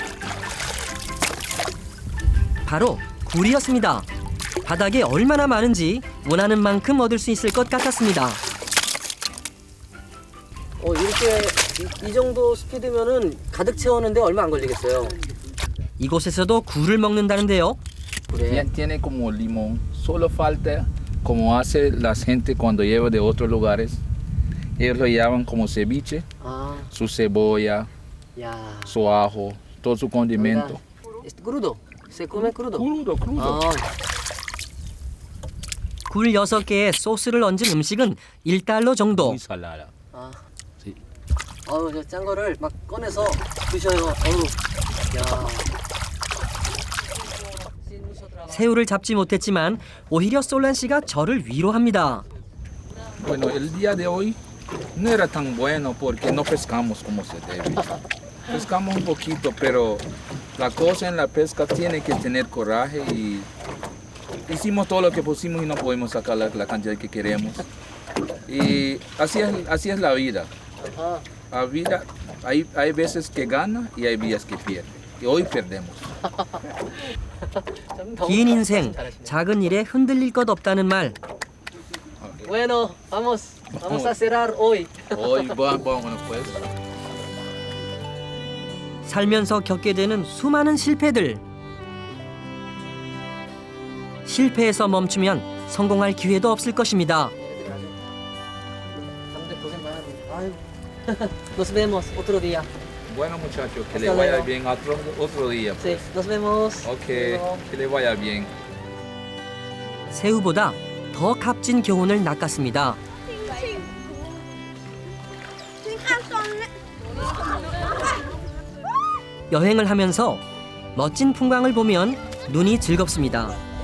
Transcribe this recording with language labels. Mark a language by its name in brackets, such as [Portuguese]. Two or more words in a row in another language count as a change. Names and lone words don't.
[Korean] 바로 굴이었습니다. 바닥에 얼마나 많은지 원하는 만큼 얻을 수 있을 것 같았습니다. 이렇게 이 정도 스피드면은 가득 채우는데 얼마 안 걸리겠어요. 이곳에서도 굴을 먹는다는데요. 그래. [Spanish] Tiene como limón, solo falta como hace la gente cuando lleva de otros lugares. Ellos lo llaman como ceviche, 아, su cebolla, [Korean] 야. [Spanish] su ajo, todo su condimento. crudo. Se come crudo. Crudo, crudo. 아, [Korean] 굴 6개에 소스를 얹은 음식은 $1 정도. [Spanish] Muy salada. 아. Sí. [Korean] 저 짠 거를 막 꺼내서 드셔요. 야. 새우를 잡지 못했지만 오히려 솔란 씨가 저를 위로합니다. [Spanish] Bueno, el día de hoy no era tan bueno porque no pescamos como se debe. Pescamos un poquito, pero la cosa en la pesca tiene que tener coraje y hicimos todo lo que pusimos y no podemos sacar la cantidad que queremos. Y así es la vida. 아하. La vida hay veces que gana y hay días que pierde. Y hoy perdemos. [Korean] 긴 인생, 작은 일에 흔들릴 것 없다는 말. [Spanish] Bueno, vamos a cerrar hoy. Hoy vámonos pues. [Korean] 살면서 겪게 되는 수많은 실패들. 실패에서 멈추면 성공할 기회도 없을 것입니다. 사람들 고생 많았네. 아유. [Spanish] Nos vemos otro día. Bueno muchachos, que Hasta le vaya luego. bien otro día. Sí, nos vemos. Ok, Luego. que le vaya bien. [Korean] 새우보다 더 값진 교훈을 낚았습니다. 여행을 하면서 멋진 풍광을 보면 눈이 즐겁습니다.